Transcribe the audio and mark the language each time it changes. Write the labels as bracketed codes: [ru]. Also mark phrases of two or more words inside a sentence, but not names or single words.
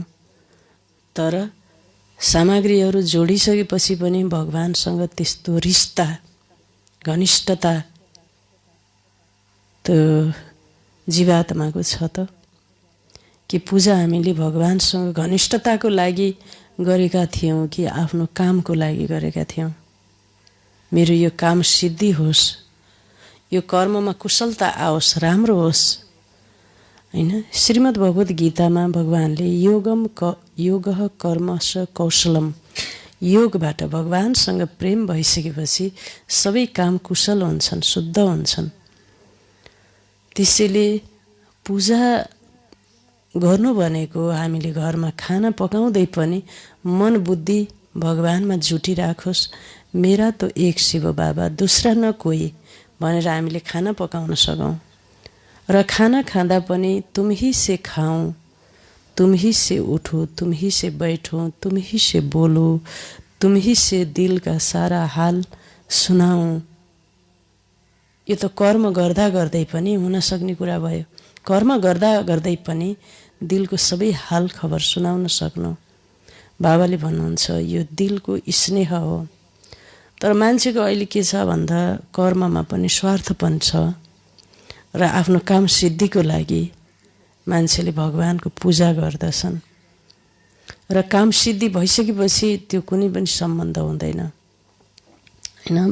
[ne] तर सामग्रीहरू जोडिसकेपछि पनि भगवानसँग त्यस्तो रिश्ता, घनिष्ठता त्यो जीवात्माको छ त कि पूजा हामीले भगवानसँग घनिष्ठताको लागि गरेका थियौँ कि आफ्नो कामको लागि गरेका थियौँ? मेरो यो काम सिद्धि होस्, यो कर्ममा कुशलता आओस्, राम्रो होस् हैन। श्रीमद् भगवत गीतामा भगवानले [sa] योगः कर्मस कौशलम, [ne] योगबाट भगवानसँग प्रेम भइसकेपछि सबै काम कुशल हुन्छन्, शुद्ध हुन्छन्। त्यसैले पूजा गर्नु भनेको हामीले घरमा खाना पकाउँदै पनि मन बुद्धि भगवानमा जुटिराखोस्। [hi] मेरा तो एक शिव बाबा, दूसरा न कोही [ne] भनेर हामीले खाना पकाउन सकौँ। र खाना खाँदा पनि [hi] तुम ही से खाऊं, तुम ही से उठो, तुम ही से बैठो, तुम ही से बोलो, तुम ही से दिल का सारा हाल सुनाऊं। [ne] यो त कर्म गर्दा गर्दै पनि हुन सक्ने कुरा भयो। कर्म गर्दा गर्दै पनि दिलको सबै हाल खबर सुनाउन सक्नु। बाबाले भन्नुहुन्छ यो दिलको स्नेह हो। तर मान्छेको अहिले के छ भन्दा कर्ममा पनि स्वार्थपन छ र आफ्नो काम सिद्धिको लागि मान्छेले भगवानको पूजा गर्दछन् र काम सिद्धि भइसकेपछि त्यो कुनै पनि सम्बन्ध हुँदैन हैन।